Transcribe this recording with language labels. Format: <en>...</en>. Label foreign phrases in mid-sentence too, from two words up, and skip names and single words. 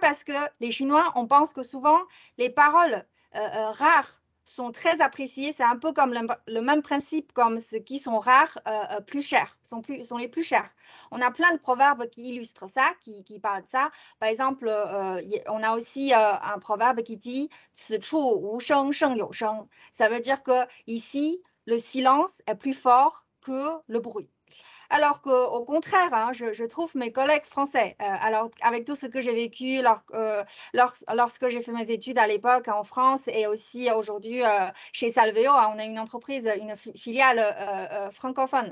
<fr>Parce que les Chinois, on pense que souvent, les paroles rares sont très appréciées. C'est un peu comme le même principe comme ceux qui sont rares, plus chers, sont les plus chers. On a plein de proverbes qui illustrent ça, qui parlent de ça. Par exemple, on a aussi un proverbe qui dit «</fr> <zh>此处无声胜有声».</zh> <fr>Ça veut dire que ici, le silence est plus fort que le bruit. Alors qu'au contraire, hein, je trouve mes collègues français, alors avec tout ce que j'ai vécu lorsque j'ai fait mes études à l'époque en France et aussi aujourd'hui chez Salveo, hein, on a une entreprise, une filiale francophone.</fr>